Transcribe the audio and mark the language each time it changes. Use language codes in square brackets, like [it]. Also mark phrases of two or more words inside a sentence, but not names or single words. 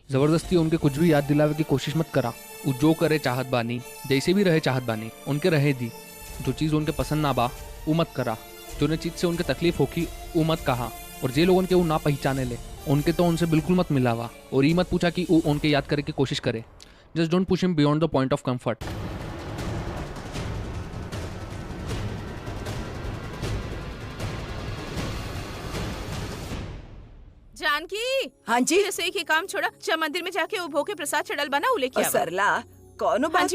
[bho] जबरदस्ती उनके कुछ भी याद दिलावे की कोशिश मत करा। वो जो करे चाहत बानी, जैसे भी रहे चाहत बानी, उनके रहे दी। जो चीज उनके पसंद ना बा वो मत करा, जो चीज से उनके तकलीफ होगी वो मत कहा। और जे लोगन के वो ना पहचाने ले उनके तो उनसे बिल्कुल मत मिलावा। और ये मत पूछा कि वो उनके याद करे की कोशिश करे। [en] just don't push him beyond the point of comfort. [bho] जानकी, हाँ जी। रसोई के काम छोड़ा, जा मंदिर में जाके वो भोग के प्रसाद चढ़ल बना, वो लेके आवा। सरला, कौनो बात